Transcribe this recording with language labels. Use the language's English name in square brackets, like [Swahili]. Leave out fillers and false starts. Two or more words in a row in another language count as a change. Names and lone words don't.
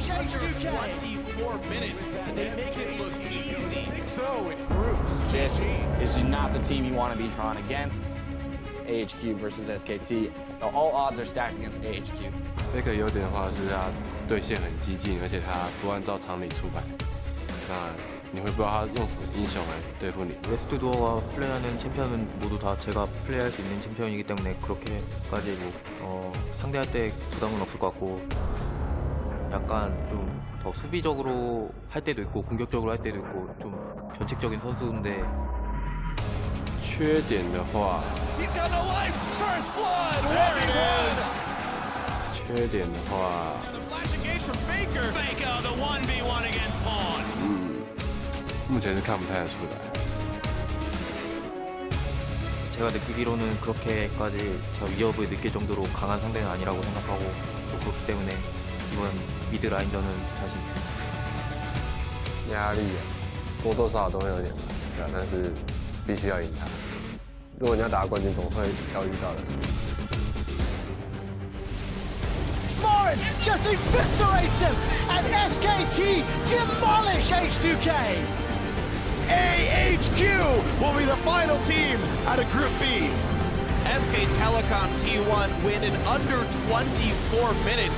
[English] under 24 minutes, they make it look easy. 6-0 in groups. This is not the team you want to be drawn against. AHQ versus SKT. All odds are stacked against AHQ. [Chinese] 这个优点的话是他对线很激进，而且他不按照常理出牌。那你会不知道他用什么英雄来对付你。 [Korean] 웨스트도어와 플레이하는 챔피언은 모두 다 제가 플레이할 수 있는 챔피언이기 때문에 그렇게까지 상대할 때 부담은 없을 것 같고 약간 좀 더 수비적으로 할 때도 있고 공격적으로 할 때도 있고 좀 변칙적인 선수인데 [Chinese] 缺点的话， [English] He's got the life first blood. There it is. [Chinese] 缺点的话， [English] The flash engage from Faker. Faker, the 1v1 against Pawn. [Chinese] 目前是看不太出来。 [Korean] 제가 느끼기로는 그렇게까지 저 위협을 느낄 정도로 강한 상대는 아니라고 생각하고 또 그렇기 때문에 이번 미드 라인전은 자신 있습니다. [Chinese] 压力多多少少都会有点吧，对啊，但是必须要赢他。如果你要打冠军，总会要遇到的。 [English] Morin just eviscerates him, and SKT demolish H2K. AHQ will be the final team out of Group B. SK Telecom T1 win in under 24 minutes.